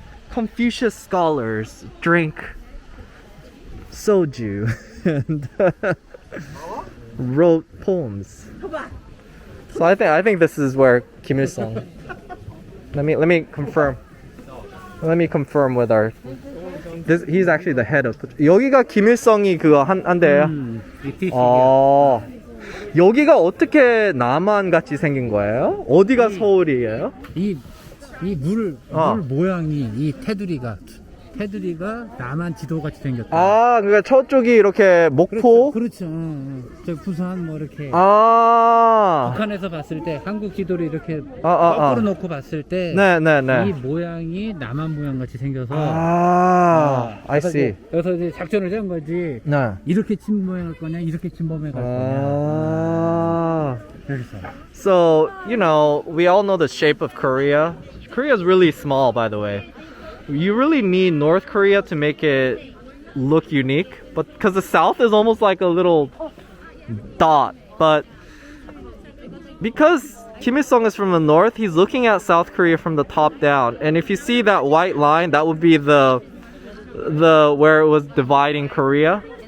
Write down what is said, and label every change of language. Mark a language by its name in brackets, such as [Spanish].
[English] Confucius scholars drink soju and wrote poems. So I think this is where Kim Il-sung. Let me confirm. Let me confirm with our. He's actually the head of. [Korean] 여기가 김 Il-sung이 그거 한 데예요. 아, 여기가 어떻게 남한 같이 생긴 거예요? 어디가 서울이에요? 이 물 모양이 이 테두리가 남한 지도 같이 생겼다. 아, 그러니까 저쪽이 이렇게 목포. 그렇죠. 저 부산 뭐 이렇게. 아. 북한에서 봤을 때 한국 지도를 이렇게 거꾸로 거꾸로 놓고 봤을 때 네네네. 이 모양이 남한 모양 같이 생겨서. [English] I see. [Korean] 그래서 이제 작전을 세운 거지. 네. 이렇게 침범해 갈 거냐, 이렇게 침범해 갈 거냐. 그래서. [English] So, you know, we all know the shape of Korea. Korea is really small, by the way. You really need North Korea to make it look unique, but because the South is almost like a little dot, but because Kim Il-sung is from the North, he's looking at South Korea from the top down, and if you see that white line, that would be the where it was dividing Korea.